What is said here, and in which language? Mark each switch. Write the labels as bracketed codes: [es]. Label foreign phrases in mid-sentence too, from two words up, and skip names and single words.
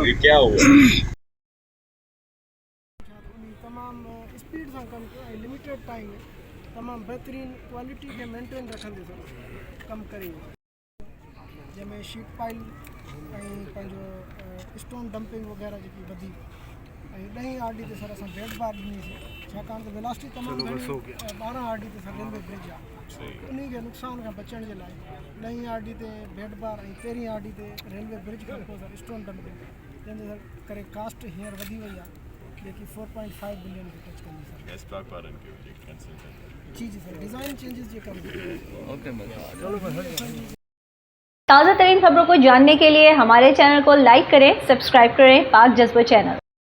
[hi] ये क्या हुआ? [sd] तमाम स्पीड से कम लिमिटेड टाइम में तमाम बेहतरीन क्वालिटी के मेंटेन रखंदे कम करी जैमें [en] sheet pile stone dumping [sd] वगैरह जी वधी 10 RD ते सर असां [en] bed bar [sd] ॾिनी छाकाणि त वेलासिटी तमामु घणी 12 RD ते सर [en] railway bridge [sd] आहे, उन के नुक़सान खां बचण जे लाइ 10 RD ते [en] bed bar [sd] ऐं 13 RD ते [en] railway bridge [sd] खां पोइ सर [en] stone dumping, [sd] जंहिंजे करे कास्ट हींअर वधी वई आहे जेकी 4.5 बिलियन खे टच कंदी सर। जी जी सर, [en] design changes [sd] जे करे। [hi] ताज़ा तरीन खबरों को जानने के लिए हमारे चैनल को लाइक करें, सब्सक्राइब करें पाक जज्बा चैनल।